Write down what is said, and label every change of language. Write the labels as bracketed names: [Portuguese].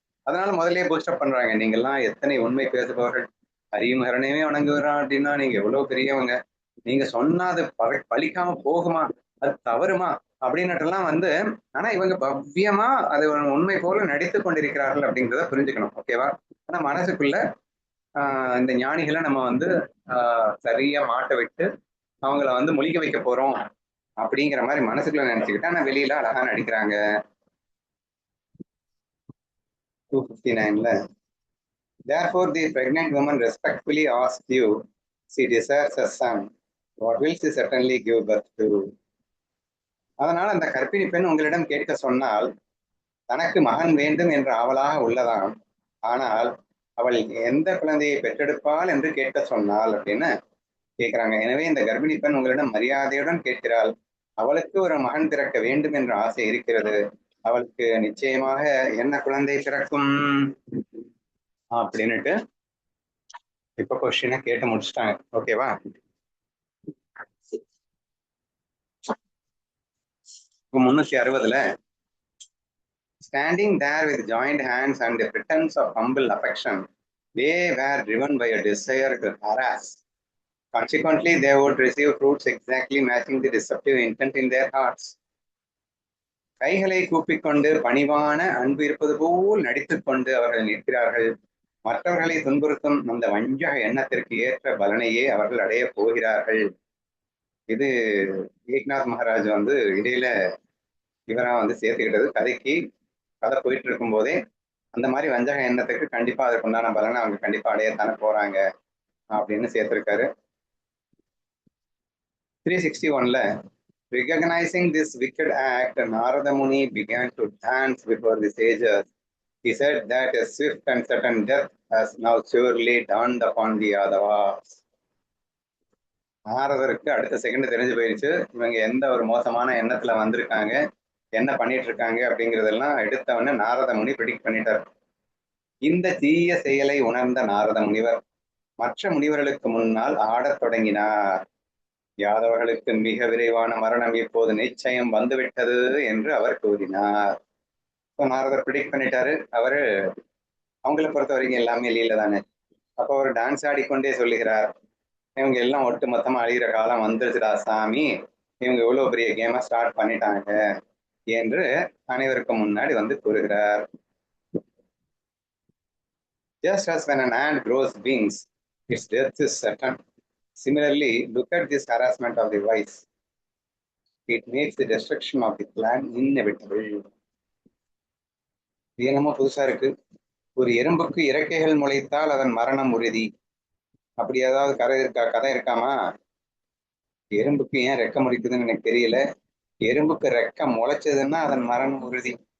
[Tamil] அதனால முதல்லயே பூஸ்டப் பண்றாங்க, நீங்கெல்லாம் எத்தனை உண்மை பேசுபவர்கள், அறியும் ஹரணமே வணங்குகிறான் அப்படின்னா நீங்க எவ்வளவு பெரியவங்க, நீங்க சொன்னா அது பழிக்காம போகுமா, அது தவறுமா அப்படின்னுட்டுலாம் வந்து, ஆனா இவங்க பவ்யமா அது உண்மை போல நடித்து கொண்டிருக்கிறார்கள் அப்படிங்கிறத புரிஞ்சுக்கணும். ஓகேவா? ஆனா மனசுக்குள்ள இந்த ஞானிகளை நம்ம வந்து சரியா மாட்ட விட்டு அவங்கள வந்து முழிக்க வைக்க போறோம் அப்படிங்கிற மாதிரி மனசுக்குள்ள நினைச்சுக்கிட்டு, ஆனா வெளியில அழகா நடிக்கிறாங்க. [English] 259ல therefore the pregnant woman respectfully asked you, she desires a son, what will she certainly give birth to. [Tamil] அதனால அந்த கர்ப்பிணி பெண் உங்களிடம் கேட்க சொன்னால் தனக்கு மகன் வேண்டும் என்ற ஆவலாக உள்ளதாம், ஆனால் அவள் எந்த குழந்தையை பெற்றெடுப்பாள் என்று கேட்க சொன்னாள் அப்படின்னு கேட்கிறாங்க. எனவே இந்த கர்ப்பிணி பெண் உங்களிடம் மரியாதையுடன் கேட்கிறாள், அவளுக்கு ஒரு மகன் பிறக்க வேண்டும் என்ற ஆசை இருக்கிறது, அவளுக்கு நிச்சயமாக என்ன குழந்தை பிறக்கும் அப்படின்னுட்டு இப்ப கொஸ்டினை கேட்டு முடிச்சுட்டாங்க. ஓகேவா? [English] 360ல standing there with joined hands and a pretense of humble affection, they were driven by a desire to harass. Consequently, they would receive fruits exactly matching the deceptive intent in their hearts. [Tamil] கைகளை கூப்பிக்கொண்டு பணிவான அன்பு இருப்பது போல் நடித்துக் கொண்டு அவர்கள் நிற்கிறார்கள். மற்றவர்களை துன்புறுத்தும் அந்த வஞ்சக எண்ணத்திற்கு ஏற்ற பலனையே அவர்கள் அடைய போகிறார்கள். இது ஏக்நாத் மகாராஜ் வந்து இடையில இவரா வந்து சேர்த்துக்கிட்டது. கதைக்கு கதை போயிட்டு இருக்கும் போதே அந்த மாதிரி வஞ்சக எண்ணத்துக்கு கண்டிப்பா அதுக்கு உண்டான பலனை அவங்க கண்டிப்பா அடையத்தானே போறாங்க அப்படின்னு சேர்த்திருக்காரு. [English] 361ல recognizing this wicked act, Narada Muni began to dance before the sages. He said that a swift and certain death has now surely dawned upon the Yadavas. [Tamil] நாரதருக்கு அடுத்த செகண்ட் தெரிஞ்சு போயிடுச்சு, இவங்க எந்த ஒரு மோசமான எண்ணத்துல வந்திருக்காங்க, என்ன பண்ணிட்டு இருக்காங்க அப்படிங்கிறதெல்லாம் எடுத்தவன நாரத முனி ப்ரெடிக்ட் பண்ணிட்டார். இந்த தீய செயலை உணர்ந்த நாரத முனிவர் மற்ற முனிவர்களுக்கு முன்னால் ஆடத் தொடங்கினார். யாதவர்களுக்கு மிக விரைவான மரணம் இப்போது நிச்சயம் வந்துவிட்டது என்று அவர் கூறினார். நாரதர் ப்ரெடிக்ட் பண்ணிட்டாரு. அவரு அவங்களை பொறுத்த வரைக்கும் எல்லாமே லீல தானே. அப்போ அவர் டான்ஸ் ஆடிக்கொண்டே சொல்லுகிறார், இவங்க எல்லாம் ஒட்டு மொத்தமா அழிகிற காலம் வந்துருச்சுடா சாமி, இவங்க இவ்வளவு பெரிய கேமை ஸ்டார்ட் பண்ணிட்டாங்க என்று அனைவருக்கு முன்னாடி வந்து கூறுகிறார். [English] Just as when an ant grows wings, its death is certain. Similarly, look at this harassment of the wise. It makes the destruction of the clan inevitable. [Tamil] இது என்னமோ புதுசா இருக்கு. ஒரு எறும்புக்கு இறக்கைகள் முளைத்தால் அதன் மரணம் உறுதி, அப்படி ஏதாவது கதை இருக்காமா? எறும்புக்கு ஏன் ரெக்க முளைக்குதுன்னு எனக்கு தெரியல. எறும்புக்கு ரெக்க முளைச்சதுன்னா அதன் மரணம் உறுதி.